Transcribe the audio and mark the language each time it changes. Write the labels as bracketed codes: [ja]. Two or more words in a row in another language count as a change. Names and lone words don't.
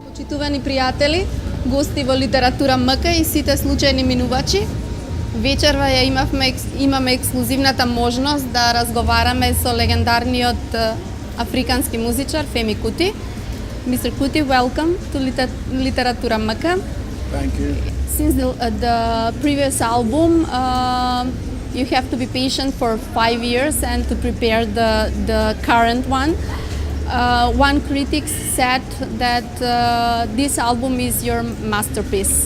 [mk] Почитувани пријатели, гости во Literatura.mk и сите случајни минувачи, вечерва ја имаме ексклузивната можност да разговараме со легендарниот африкански музичар Феми Кути. [en] Mr. Kuti, welcome to Literatura.mk. Thank you. Since the previous album, you have to be patient for 5 years and to prepare the current one. One critic said that this album is your masterpiece.